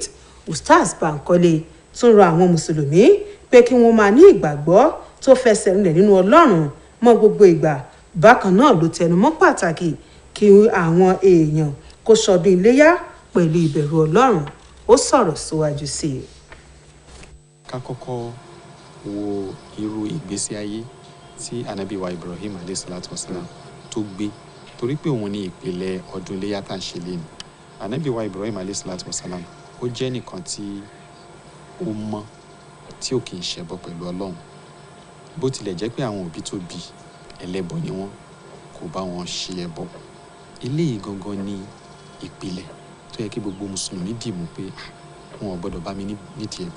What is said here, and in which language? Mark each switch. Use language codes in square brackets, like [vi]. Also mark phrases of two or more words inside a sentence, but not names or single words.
[yo] Ustaz Bankole tún rọ àwọn mùsùlùmí pé kí wọ́n máa ní ìgbàgbọ́ tó fẹsẹ̀ rinlẹ̀ nínú Ọlọ́run mọ́ gbogbo ìgbà. Bákan náà ló tẹnumọ́ pàtàkì kí àwọn èèyàn kó ṣọdún iléyá pẹ̀lú ìbẹ̀rù Ọlọ́run. Ó sọ̀rọ̀ síwájú sí i. Ká kọ́kọ́ wo irú ìgbésí ayé tí Ànábì wa Ibrahim [ar] عليه الصلاة والسلام [yo] tó gbé, torí pé òun ní ìpìlẹ̀ ọdún iléyá tá à ń ṣe léni. Ànábì wa Ibrahim [ar] عليه الصلاة والسلام [yo] ó jẹ́ nìkan tí ó mọ́ tí ò kì í ṣẹbọ pẹ̀lú Ọlọ́run. Bó tilẹ̀ jẹ́ pé àwọn òbí tó bí ẹlẹ́bọ ni wọ́n, kò bá wọn ṣe ẹbọ. Eléyìí gangan ní ìpìlẹ̀ tó yẹ kí gbogbo mùsùlùmí dìmú pé wọn ò gbọ́dọ̀ bá mi nídìí ẹbọ.